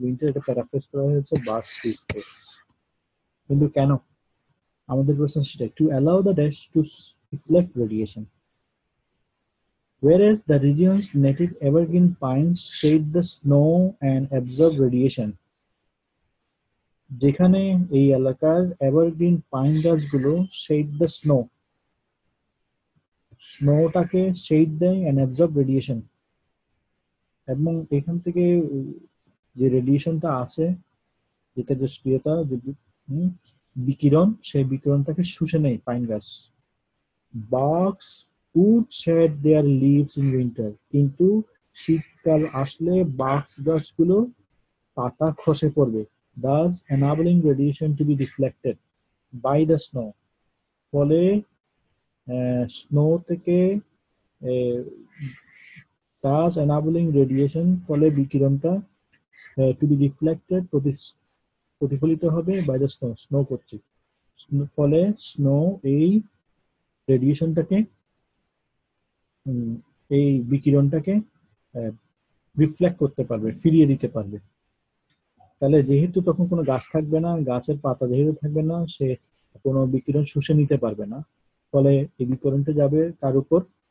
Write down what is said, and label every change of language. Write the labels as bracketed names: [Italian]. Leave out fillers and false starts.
[Bangla] এটা প্যারাফ্রেজ করা হয়েছে বার্ক ট্রিজকে, কিন্তু কেন? আমাদের প্রশ্ন সেটা, [English] To allow the dash to reflect radiation, whereas the region's native evergreen pines shade the snow and absorb radiation. [Bangla] যেখানে এই এলাকার এভারগ্রিন পাইন গাছগুলো শেড দ্য স্নোটাকে শেড দেয় এন্ড অ্যাবজর্ব রেডিয়েশন, এবং এখান থেকে যে রেডিয়েশনটা আছে, যে তেজস্ক্রিয়তা, যে বিকিরণ, সেই বিকিরণটাকে শুষে নেয় পাইন গাছ। [English] barks would shed their leaves in winter, [Bangla] কিন্তু শীতকাল আসলে বার্কস গাছগুলো পাতা খসে পড়বে, [English] thus enabling radiation to be deflected by the snow. [Bangla] ফলে স্নো থেকে [English] thus enabling radiation, [Bangla] ফলে বিকিরণটা [English] to be deflected, [Bangla] প্রতিফলিত হবে [English] by the snow [Bangla] কর্তৃক। ফলে স্নো এই রেডিয়েশনটাকে, এই বিকিরণটাকে রিফ্লেক্ট করতে পারবে, ফিরিয়ে দিতে পারবে। তাহলে যেহেতু তখন কোনো গাছ থাকবে না, গাছের পাতা যেহেতু থাকবে না, সে কোনো বিকিরণ শুষে নিতে পারবে না, ফলে এই বিকিরণটা যাবে কার উপর?